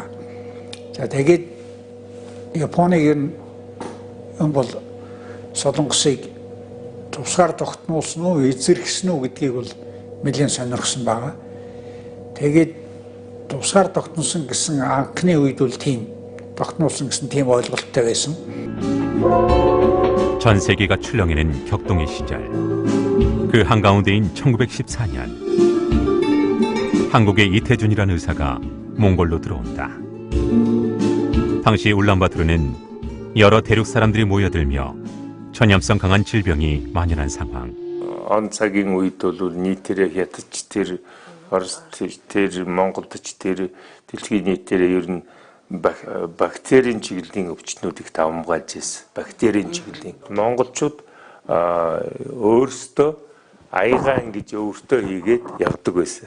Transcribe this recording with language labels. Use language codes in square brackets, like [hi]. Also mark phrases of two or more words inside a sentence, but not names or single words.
[mn] За тэгээд Японыг энэ бол Солонгосыг тусгаар тогтнуулсан уу, эзэрхсэн үү гэдгийг бол нэлээд сонирхсон байгаа. Тэгээд тусгаар тогтносон гэсэн анхны үед бол тийм тогтнуулсан гэсэн тийм ойлголттой байсан. [ko] 전 세계가 출렁이는 격동의 시절, 그 한가운데인 1914년, 한국의 이태준이라는 의사가 몽골로 들어온다. 당시 울란바토르는 여러 대륙 사람들이 모여들며 전염성 강한 질병이 만연한 상황. [mn] Он цагийн үед бол нийтээрээ хятадч тэр Орос тэр Монголч тэр дэлхийн нийтээрээ ер нь бактерийн чиглэлийн өвчтнүүд их давмгаалж ирсэн. Бактерийн чиглэлийн. Монголчууд өөрсдөө аягаан гэж өөртөө хийгээд явдаг байсан.